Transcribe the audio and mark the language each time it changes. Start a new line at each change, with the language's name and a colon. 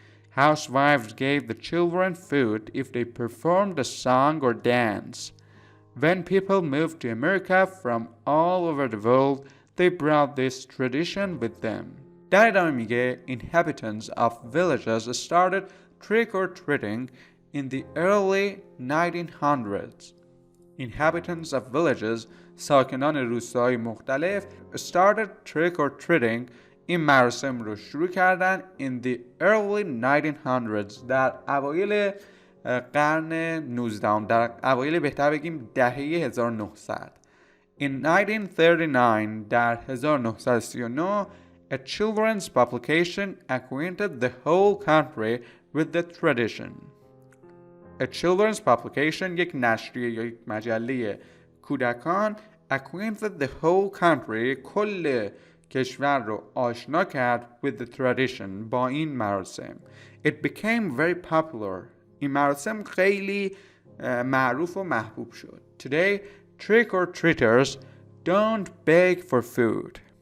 English: Housewives gave the children food if they performed a song or dance. When people moved to America from all over the world, they brought this tradition with them.
Persian: در ادامه میگه
English: inhabitants of villages started trick-or-treating in the early 1900s. Inhabitants of villages،
Persian: ساکنان روستاهای مختلف،
English: started trick-or-treating،
Persian: این مراسم رو شروع کردن
English: in the early 1900s،
Persian: در اوایل قرن 19 در اوایل بهتر بگیم دهه 1900.
English: In 1939
Persian: در 1939
English: a children's publication acquainted the whole country with the tradition. A children's publication
Persian: یک نشریه یا یک مجله کودکان
English: acquainted the whole country
Persian: کل کشور رو آشنا کرد
English: with the tradition
Persian: با این مراسم.
English: It became very popular.
Persian: این مراسم خیلی معروف و محبوب شد.
English: Today trick or treaters don't beg for food.